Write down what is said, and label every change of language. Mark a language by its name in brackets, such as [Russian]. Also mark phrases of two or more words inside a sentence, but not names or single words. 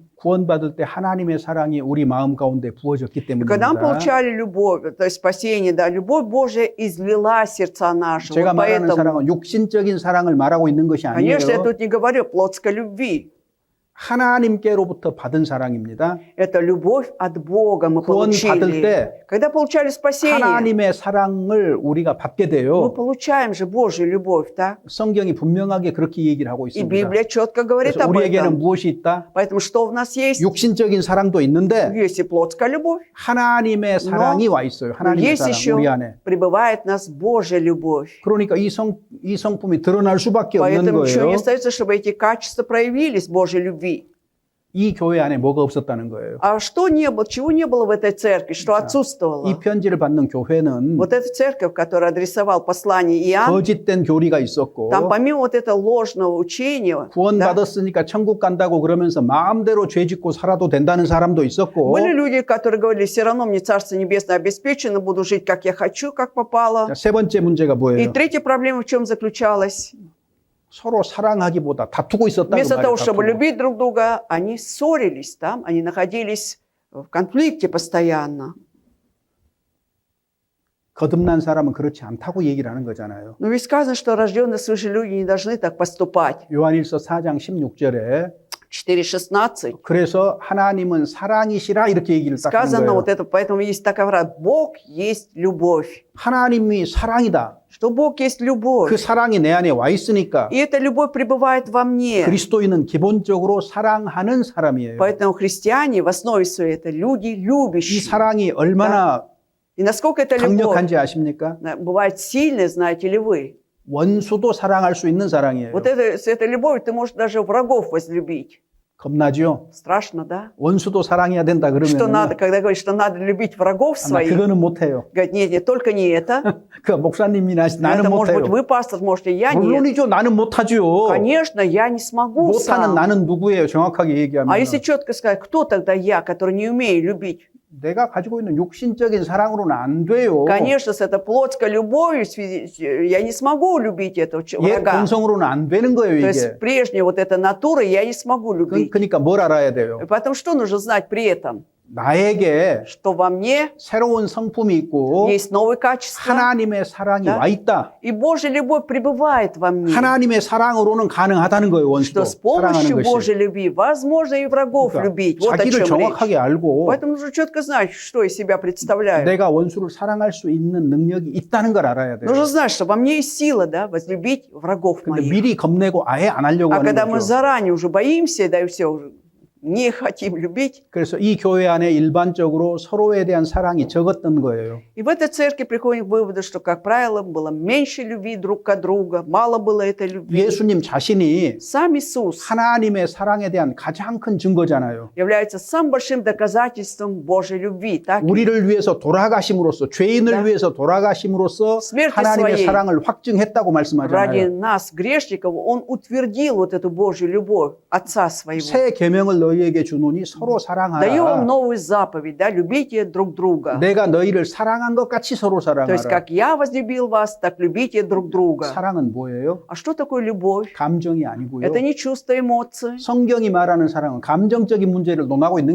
[Korean] 구원받을 때 하나님의 사랑이 우리 마음 가운데 부어졌기 [Russian] И когда мы [Korean] 때문입니다. [Russian] получали любовь, то есть спасение, да, любовь Божья излила сердца наши. [Korean] 제가 [Russian] Вот [Korean] 말하는 [Russian] поэтому, [Korean] 사랑은 육신적인 사랑을 말하고 있는 것이 아니에요. [Russian] конечно, я тут не говорю о плотской любви. [Korean] 하나님께로부터 받은 사랑입니다. [Russian] Это любовь от Бога мы [Korean] 구원 받을 [Russian] получили. [Korean] 때 [Russian] Когда получали спасение, [Korean] 하나님의 사랑을 우리가 받게 [Russian] мы [Korean] 돼요. [Russian] получаем же Божью любовь, так? [Korean] 성경이 분명하게 그렇게 얘기를 하고 [Russian] И [Korean] 있습니다. [Russian] Библия четко говорит [Korean] 그래서 [Russian] об [Korean] 우리에게는 [Russian] этом. [Korean] 무엇이 있다? [Russian] Поэтому что у нас есть? [Korean] 육신적인 사랑도 있는데 [Russian] Есть и плотская любовь, [Korean] 하나님의 사랑이 와 있어요. [Russian] но [Korean] 하나님의 [Russian] есть [Korean] 사랑 [Russian] еще [Korean] 우리 안에. [Russian] пребывает в нас Божья любовь. [Korean] 그러니까 이 성품이 드러날 수밖에 없는 [Russian] Поэтому ничего [Korean] 거예요. [Russian] не остается, чтобы эти качества проявились Божьей любви. [Korean] 이 교회 안에 뭐가 없었다는 거예요. [Russian] А что не было, чего не было в этой церкви, что [Korean] 이 [Russian] отсутствовало? [Korean] 편지를 받는 교회는 [Russian] Вот эта церковь, которая адресовал послание Иоанн, [Korean] 거짓된 교리가 있었고 [Russian] там помимо вот этого ложного учения, [Korean] 구원 [Russian] да, [Korean] 받았으니까 천국 간다고 그러면서 마음대로 죄 짓고 살아도 된다는 사람도 있었고 [Russian] были люди, которые говорили, все равно мне Царство Небесное обеспечено, буду жить, как я хочу, как попало. [Korean] 자, 세 번째 문제가 [Russian] И [Korean] 뭐예요? [Russian] третья проблема в чем заключалась? [Korean] 서로 사랑하기보다 다투고 있었다고 [Russian] Вместо того, [Korean] 말해요. [Russian] чтобы [Korean] 다투고. [Russian] любить друг друга, они ссорились там, они находились в конфликте постоянно. [Korean] 거듭난 사람은 그렇지 않다고 얘기를 하는 거잖아요. [Russian] Но ведь сказано, что рожденные свыше люди не должны так поступать. [Korean] 요한일서 4장 16절에 [Russian] 4:16. [Korean] 그래서 하나님은 사랑이시라 이렇게 얘기를 딱 하는 [Russian] Сказано [Korean] 거예요. [Russian] вот это, поэтому есть такая фраза: Бог есть любовь. [Korean] 하나님이 사랑이다. [Russian] Что Бог есть любовь. [Korean] 그 사랑이 내 안에 와 있으니까 [Russian] И эта любовь пребывает во мне. [Korean] 그리스도인은 기본적으로 사랑하는 사람이에요. [Russian] Поэтому христиане в основе своей это люди [Korean] 이 [Russian] любящие. [Korean] 사랑이 얼마나 [Russian] И насколько эта любовь [Korean] 강력한지 아십니까? [Russian] бывает сильной, знаете ли вы? [Korean] 원수도 사랑할 수 있는 사랑이에요. [Russian] Вот это, с этой любовью ты можешь даже врагов возлюбить. [Korean] 겁나죠? [Russian] Страшно, да? [Korean] 원수도 사랑해야 된다 [Russian] Что надо, [Korean] 그러면 [Russian] когда говорит, что надо любить врагов [Korean] 아마 [Russian] своих, [Korean] 그거는 못해요. [Russian] говорит, нет, нет, только не это. [Korean] 그 목사님이나 나는 [Russian] Это может быть [Korean] 못해요. [Russian] вы, пастор, можете, я нет. [Korean] 물론이죠. 나는 못하죠. [Russian] Конечно, я не смогу [Korean] 못하는 [Russian] сам. [Korean] 나는 누구예요? 정확하게 얘기하면 [Russian] А если четко сказать, кто тогда я, который не умею любить? [Korean] 내가 가지고 있는 육신적인 사랑으로는 안 돼요. [Russian] Конечно, с этой плотской любовью я не смогу любить этого [Korean] 옛 [Russian] врага. [Korean] 본성으로는 안 되는 거예요, [Russian] То [Korean] 이게. [Russian] есть прежняя вот эта натура я не смогу любить. [Korean] 그러니까 뭘 알아야 돼요? [Russian] Поэтому что нужно знать при этом? [Korean] 나에게 [Russian] Что во мне [Korean] 새로운 성품이 있고 [Russian] есть новые качества, [Korean] 하나님의 사랑이 [Russian] Да. [Korean] 와 있다. [Russian] и Божья любовь пребывает во мне. [Korean] 하나님의 사랑으로는 가능하다는 거예요, 원수도. [Russian] Что с помощью [Korean] 사랑하는 [Russian] Божьей [Korean] 것이. [Russian] любви возможно и врагов [Korean] 그러니까 [Russian] любить. Вот о [Korean] 자기를 [Russian] чем [Korean] 정확하게 [Russian] речь. [Korean] 알고 [Russian] Поэтому нужно четко знать, что из себя представляю. [Korean] 내가 원수를 사랑할 수 있는 능력이 있다는 걸 알아야 돼요. [Russian] Нужно знать, что во мне есть сила, да, возлюбить врагов [Korean] 근데 [Russian] моих. [Korean] 미리 겁내고 아예 안 하려고 [Russian] А [Korean] 하는 [Russian] когда мы [Korean] 거죠. [Russian] заранее уже боимся, да и все, не хотим любить. [Korean] 그래서 이 교회 안에 일반적으로 서로에 대한 사랑이 적었던 거예요. [Russian] И в этой церкви приходим к выводу, что, как правило, было меньше любви друг к другу, мало было этой любви. [Korean] 예수님 자신이 [Russian] Сам Иисус [Korean] 하나님의 사랑에 대한 가장 큰 증거잖아요. [Russian] является самым большим доказательством Божьей любви. Так? [Korean] 우리를 위해서 돌아가심으로써, 죄인을 [Russian] Да. [Korean] 위해서 돌아가심으로써 [Russian] смерти [Korean] 하나님의 [Russian] своей [Korean] 사랑을 확증했다고 [Russian] ради [Korean] 말씀하잖아요. [Russian] нас, грешников, Он утвердил вот эту Божью любовь Отца Своего. [Korean] 새 계명을 너희에게 주노니 서로 [Russian] Даю вам [Korean] 사랑하라. [Russian] новую заповедь, да, любите друг друга. [Korean] 내가 너희를 사랑한 것 같이 서로 [Russian] То есть, [Korean] 사랑하라. [Russian] как я возлюбил вас, так любите друг друга. [Korean] 사랑은 뭐예요? [Russian] А что такое любовь? [Korean] 감정이 아니고요. [Russian] Это не чувство эмоций. [Korean] 성경이 말하는 사랑은 감정적인 문제를 논하고 있는 게